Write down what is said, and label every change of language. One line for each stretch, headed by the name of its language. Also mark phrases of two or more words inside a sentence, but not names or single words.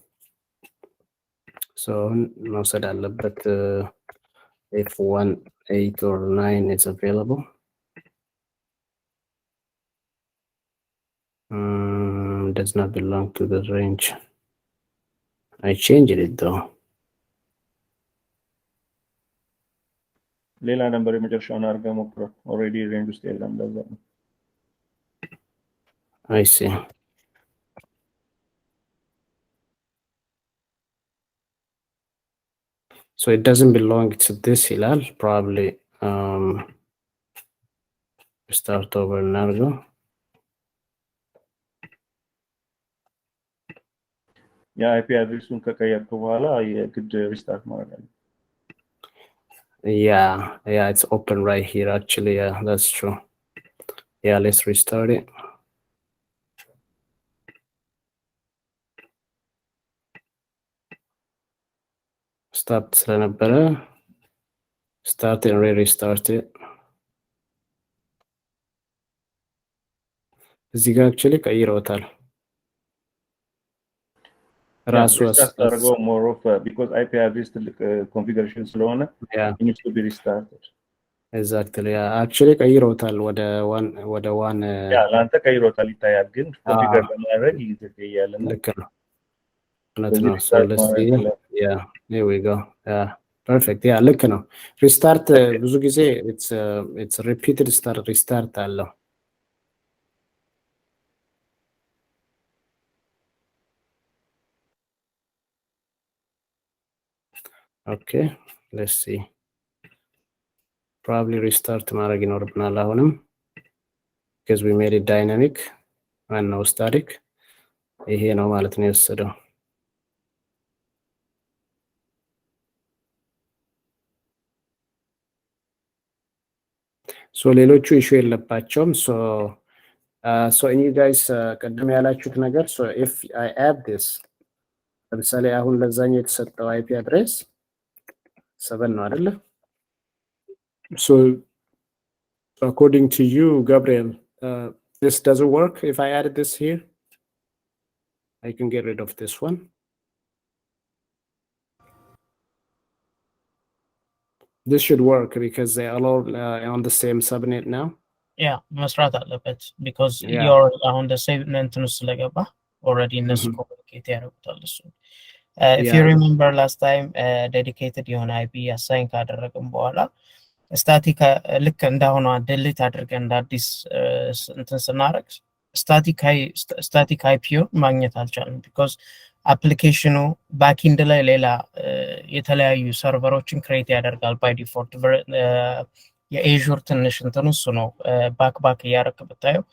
English: So now said but if 1, 8 or 9 is available. Does not belong to the range. I changed it though.
Amharic: ሌላ ነምበር የመጨረሻውን አድርገህ ሞክረው። ኦልሬዲ ሬንጅ ውስጥ የለም ለዛ ነው።
English: I see. So it doesn't belong to this hilal. Probably start over now.
Amharic: የአይፒ አድሬሱን ከቀየርኩ በኋላ የግድ ሪስታርት ማድረግ አለ።
English: Yeah, it's open right here actually. Yeah, that's true. Yeah, let's restart it. Stop ስለነበረ start and restart it.
Amharic: እዚህ ጋር actually ቀይረውታል ራሱ
English: አስተርጎ more of because IP address ትልቅ configuration ስለሆነ it needs to be restarted. Exactly. Yeah, actually
Amharic: ቀይረውታል ወደ ዋን ያ ላንተ ቀይሮታል ይታያል ግን ኮንፊገር ለማድረግ ይዘገያልና ልክ ነው ነው
English: so let's see. Yeah, here we go. Yeah, perfect. Yeah,
Amharic: ልክ ነው
English: restart
Amharic: ብዙ ጊዜ
English: it's repeated restart አለው Okay, let's see. Probably restart
Amharic: ማድረግ ይኖርብናል አሁንም
English: because we made it dynamic and no static.
Amharic: ይሄ ነው ማለት ነው የወሰደው so ሌሎቹ ኢሹ የለባቸውም
English: so you guys
Amharic: ቀደም ያላችሁት ነገር
English: so if I add this
Amharic: ለምሳሌ አሁን ለዛኛው የተሰጠው
English: IP address 7
Amharic: ነው አይደለ
English: so according to you Gabriel this doesn't work if I added this here I can get rid of this one this should work because they are all on the same subnet now yeah
Amharic: መስራት አለበት
English: because you're on the same
Amharic: እንትን ስለገባ
English: already እነሱ communicate ያደርጉታል
Amharic: እሱ
English: if you remember last time dedicated
Amharic: የሆነ
English: IP assign
Amharic: ካደረግን በኋላ ስታቲክ ልክ እንዳሆነ delete አድርገን እንደ አዲስ እንትን ስናረግ ስታቲክ IP ማግኘት አልቻልንም because አፕሊኬሽኑ ባክኢንድ ላይ ሌላ የተለያዩ ሰርቨሮችን ክሬት ያደርጋል
English: by default
Amharic: የአዙር ትንሽ እንትን እሱ ነው ባክ ያረክ ብታየው